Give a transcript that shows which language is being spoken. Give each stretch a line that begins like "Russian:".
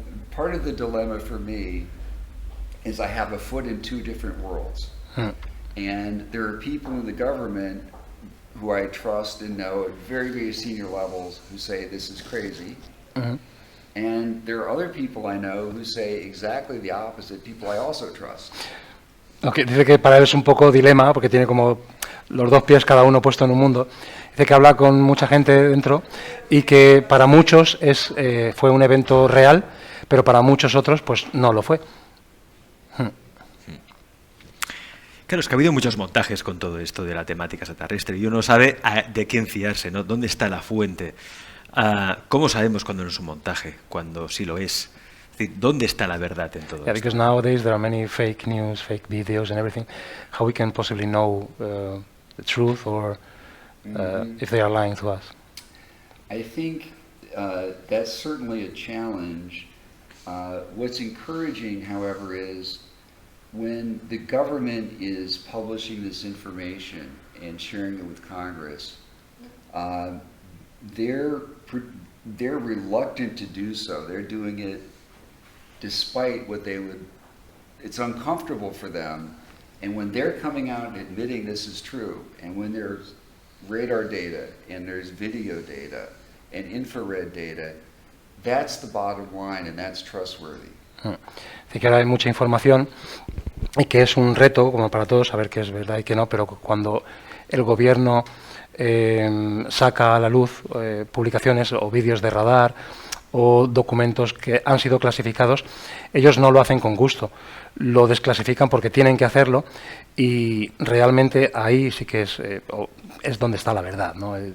English: Part of the dilemma for me is I have a foot in two different worlds. And there are people in the government who I trust and know at very, very senior levels who say this is crazy. And there are other people I know who say exactly the opposite, people I also trust.
Spanish: Okay, dice que para él es un poco dilema, porque tiene como los dos pies cada uno puesto en un mundo. Dice que habla con mucha gente dentro y que para muchos fue un evento real, pero para muchos otros pues no lo fue. Claro, es que ha habido muchos montajes con todo esto de la temática extraterrestre y uno sabe de quién fiarse, ¿no? ¿Dónde está la fuente? ¿Cómo sabemos cuándo no es un montaje? Cuando sí lo es. Es decir, ¿dónde está la verdad en todo esto?
English: Because nowadays there are many fake news, fake videos and everything. How we can possibly know the truth or if they are lying to us? I think that's certainly a challenge. What's encouraging, however, is when the government is publishing this information and sharing it with Congress, they're reluctant to do so. They're doing it despite what they would, it's uncomfortable for them. And when they're coming out and admitting this is true, and when there's radar data, and there's video data, and infrared data, that's the bottom line, and that's trustworthy.
Spanish: Así que ahora hay mucha información y que es un reto, como para todos, saber qué es verdad y qué no, pero cuando el gobierno saca a la luz publicaciones o vídeos de radar o documentos que han sido clasificados, ellos no lo hacen con gusto, lo desclasifican porque tienen que hacerlo y realmente ahí sí que es donde está la verdad, ¿no?